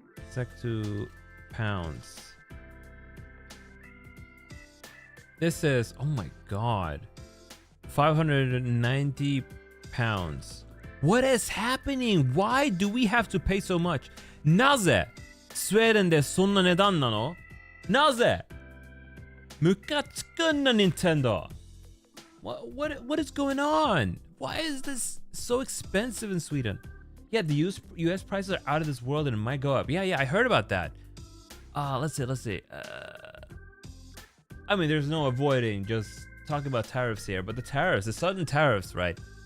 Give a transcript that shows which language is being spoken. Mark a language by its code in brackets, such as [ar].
[en] Sec to pounds. This is, oh my god, 590 pounds. What is happening? Why do we have to pay so much? [ja] なぜスウェーデンでそんな値段なの？なぜ？ムカつくんな、Nintendo. [en] What is going on? Why is this so expensive in Sweden? Yeah, the US prices are out of this world and it might go up. Yeah, I heard about that. Let's see. I mean, there's no avoiding just talking about tariffs here, but the sudden tariffs, right?